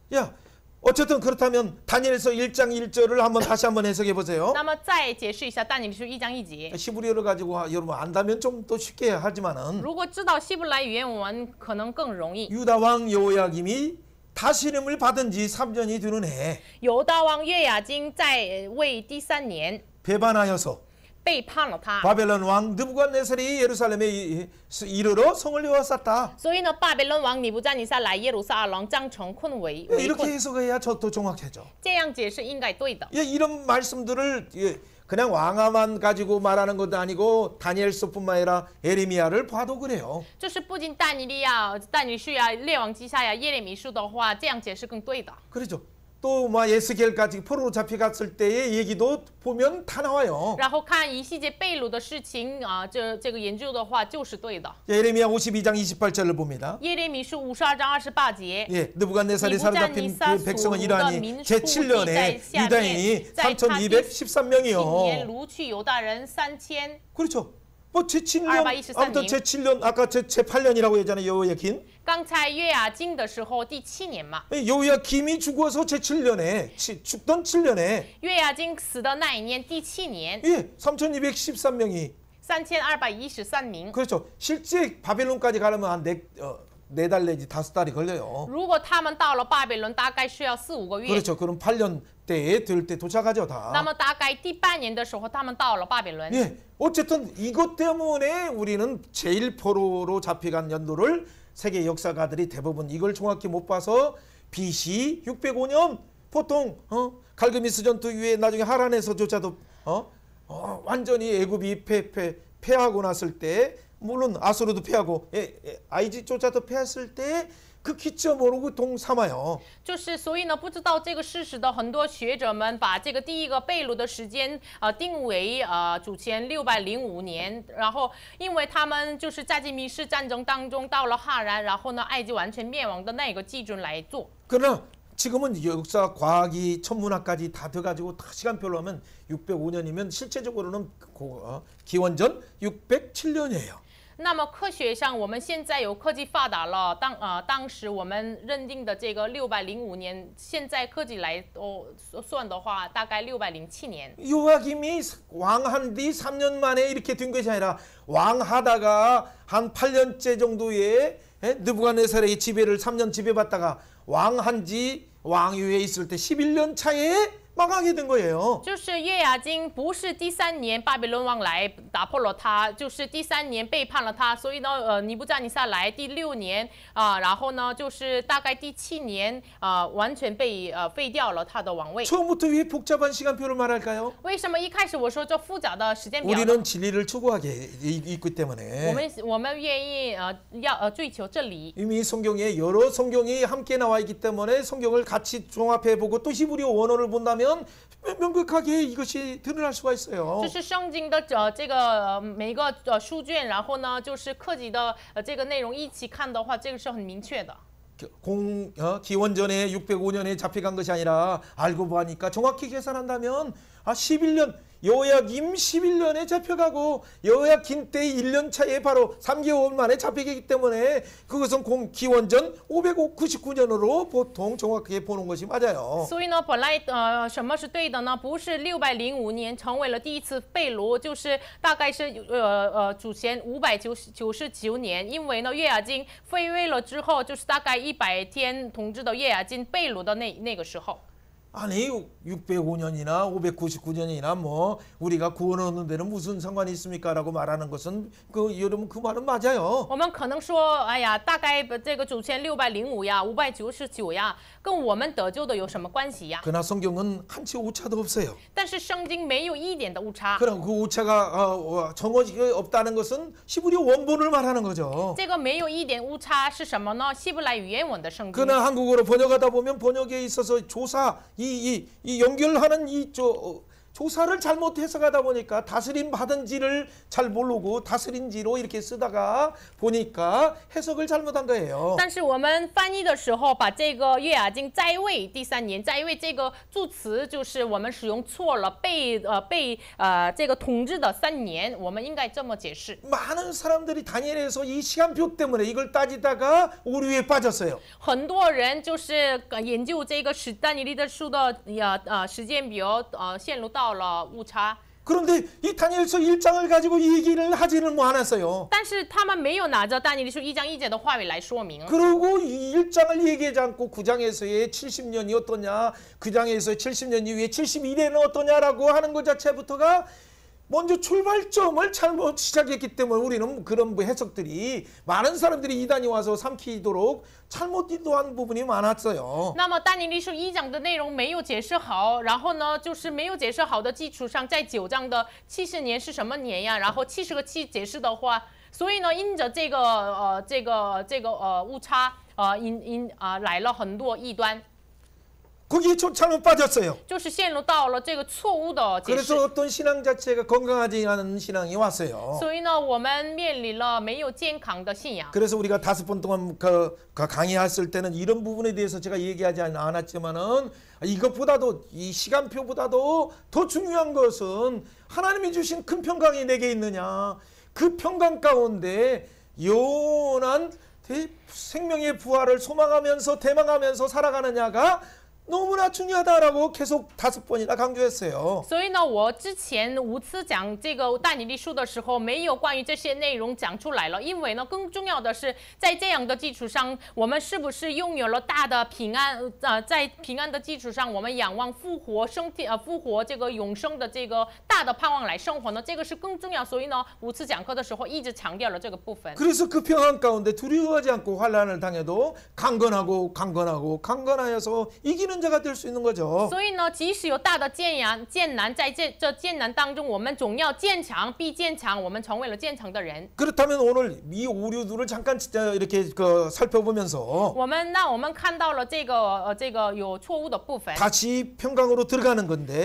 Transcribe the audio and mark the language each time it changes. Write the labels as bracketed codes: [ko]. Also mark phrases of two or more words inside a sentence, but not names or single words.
[ko] 야, 어쨌든 그렇다면 다니엘서 1장 1절을 다시 한번 해석해 보세요. [zh] 那么再解释一下但以理书1章1节。 [ko] 히브리어를 가지고 여러분 안다면 좀 더 쉽게 하지만은 [zh] 如果知道希伯来语言文，可能更容易。 [ko] 유다 왕 여호야김이 다스림을 받은 지 3년이 되는 해 [zh] 犹大王约雅斤在位第3年 [ko] 배반하여서 [zh] 背叛了他， [ko] 바벨론 왕 느부갓네살이 예루살렘에 이르러 성을 에워쌌다. [zh] 所以呢，巴比伦王尼布甲尼撒来耶路撒冷将城困围 [ko] 이렇게 [zh] 困。 [ko] 해석해야 더 정확해져. [zh] 这样解释应该对的。 [ko] 이런 말씀들을 그냥 왕아만 가지고 말하는 것도 아니고 다니엘서뿐만 아니라 에레미야를 봐도 그래요. [zh] 就是不仅但以理书呀、列王记下呀、耶利米书的话，这样解释更对的。 [ko] 그렇죠. 또 에스겔까지 포로로 잡혀갔을 때의 얘기도 보면 다 나와요. [zh] 然后看以西结被掳的事情这个研究的话就是对的。 [ko] 에레미야 52장 28절을 봅니다. [zh] 耶利米书52章28节。 [ko] 예, 느부갓네살이 사로잡힌 그 백성은 이러하니 제7년에 유다인이 3213명이요. [zh] 年掳去犹大人3000。 그렇죠. 제7년 아무튼 223 [ko] 제7년 아까 제8년이라고 했잖아요. 여호야긴. [zh] 刚才约雅斤的时候第7年嘛， [ko] 여호야김이 죽어서 제7년에 죽던 7년에 [zh] 约雅斤死的那一年第7年， [ko] 예, 3213명이 [zh] 3213名。 [ko] 그렇죠. 실제 바벨론까지 가려면 한 4달 내지 5달이 걸려요. [zh] 如果他们到了巴比伦，大概需要4、5个月。 [ko] 그렇죠. 그럼 8년 때에 될 때 도착하죠 [zh] 那 [ko] 다. [zh] 么大概第8年的时候，他们到了巴比伦。 [ko] 예, 어쨌든 이것 때문에 우리는 제일 포로로 잡혀간 연도를 세계 역사가들이 대부분 이걸 정확히 못 봐서 BC 605년 보통 갈그미스 전투 이후에 나중에 하란에서조차도 완전히 애굽이 패하고 났을 때 물론 아수르도 패하고 아이집조차도 패했을 때 그 기점으로 동삼아요. [zh] 就是所以呢，不知道这个事实的很多学者们把这个第一个被掳的时间定为主前605年，然后因为他们就是在这密室战争当中到了哈兰，然后呢埃及完全灭亡的那个基准来做。 [ko] 그러나 지금은 역사, 과학이, 천문학까지 다 돼가지고 시간별로 하면 605년이면 실제적으로는 기원전 607년이에요. [zh] 那么科学上，我们现在有科技发达了，当时我们认定的这个605年，现在科技来算的话，大概607年。 [ko] 요아김이 왕한 뒤 3년 만에 이렇게 된 것이 아니라 왕하다가 한 8년째 정도의 느부갓네살의 지배를 3년 지배받다가 왕한 지 왕위에 있을 때 11년 차에 망하게 된 거예요. [zh] 就是约雅斤不是第3年巴比伦王来打破了他，就是第3年背叛了他，所以呢，尼布甲尼撒来第6年然后呢，就是大概第7年完全被废掉了他的王位。 [ko] 처음부터 왜 복잡한 시간표를 말할까요? [zh] 为什么一开始我说这复杂的时间表呢？ [ko] 우리는 진리를 추구하게 있기 때문에 [zh] 我们愿意要追求真理。 [ko] 이미 성경에 여러 성경이 함께 나와 있기 때문에 성경을 같이 종합해 보고 또 히브리어 원어를 본다면 명백하게 이것이 드러날 수가 있어요. [zh] 就是圣经的这个每一个书卷，然后呢，就是课集的这个内容一起看的话，这个是很明确的。 [ko] 기원전에 605년에 잡혀간 것이 아니라 알고 보니까 정확히 계산한다면 11년 여호야김 11년에 잡혀가고 여호야긴 때 1년 차에 바로 3개월 만에 잡히기 때문에 그것은 기원전 599년으로 보통 정확하게 보는 것이 맞아요. [zh] 所以呢，本来什么是对的呢？不是605年成为了第一次被掳，就是大概是主前599年，因为呢约雅斤废位了之后，就是大概100天统治的约雅斤被掳的那个时候。 [ko] 아니 605년이나 599년이나 뭐 우리가 구원 얻는 데는 무슨 상관이 있습니까라고 말하는 것은 여러분 그 말은 맞아요. [zh] 我们可能说，哎呀，大概这个主前605呀，599呀，跟我们得救的有什么关系呀？ [ko] 그러나 성경은 한치 오차도 없어요. [zh] 但是圣经没有一点的误差。 [ko] 그럼 그 오차가 정어지가 없다는 것은 히브리 원본을 말하는 거죠. [zh] 这个没有一点误差是什么呢？希伯来语原文的圣经。 [ko] 그러나 한국어로 번역하다 보면 번역에 있어서 조사 이 연결하는 조사를 잘못 해석하다 보니까 다스림 받은지를 잘 모르고 다스린지로 이렇게 쓰다가 보니까 해석을 잘못한 거예요. [zh] 但是我们翻译的时候，把这个约雅斤在位第3年在位这个助词，就是我们使用错了，被这个统治的3年，我们应该这么解释。 [ko] 많은 사람들이 다니엘에서 이 시간표 때문에 이걸 따지다가 오류에 빠졌어요. [zh] 很多人就是研究这个但以理的书的时间表，陷入到了误差。 [ko] 그런데 이 다니엘서 1장을 가지고 얘기를 하지는 않았어요. [zh] 但是他们没有拿着但以理书1章1节的话语来说明。 [ko] 그리고 이 1장을 얘기하지 않고 9장에서의 70년이 어떠냐, 9장에서의 70년 이후에 71년은 어떠냐라고 하는 것 자체부터가 먼저 출발점을 잘못 시작했기 때문에 우리는 그런 해석들이 많은 사람들이 이단이 와서 삼키도록 잘못 인도한 부분이 많았어요. [zh] 那么但以理书1章的内容没有解释好，然后呢，就是没有解释好的基础上，在9章的70年是什么年呀？然后70个7解释的话，所以呢，因着这个误差，来了很多异端。 [ko] 거기에 잘못 빠졌어요. [zh] 就是陷入到了这个错误的解释。 [ko] 그래서 어떤 신앙 자체가 건강하지 않은 신앙이 왔어요. [zh] 所以呢，我们面临了没有健康的信仰。 [ko] 그래서 우리가 5번 동안 강의했을 때는 이런 부분에 대해서 제가 얘기하지 않았지만은 이것보다도 이 시간표보다도 더 중요한 것은 하나님이 주신 큰 평강이 내게 있느냐, 그 평강 가운데 영원한 생명의 부활을 소망하면서 대망하면서 살아가느냐가 너무나 중요하다라고 계속 5번이나 강조했어요. [zh] 所以呢，我之前5次讲这个但以理书的时候，没有关于这些内容讲出来了，因为呢，更重要的是在这样的基础上，我们是不是拥有了大的平安？在平安的基础上，我们仰望复活复活这个永生的这个大的盼望来生活呢？这个是更重要。所以呢，5次讲课的时候一直强调了这个部分。 [ko] 그래서 그 평안 가운데 두려워하지 않고 환난을 당해도 강건하여서 이기는 자가 될 수 있는 거죠. [zh] 所以呢，即使有大的艰难，在这艰难当中，我们总要坚强，必坚强，我们成为了坚强的人。 [ko] 그렇다면 오늘 이 오류들을 잠깐 이렇게 살펴보면서 [zh] 我们看到了这个有错误的部分， [ko] 다시 평강으로 들어가는 건데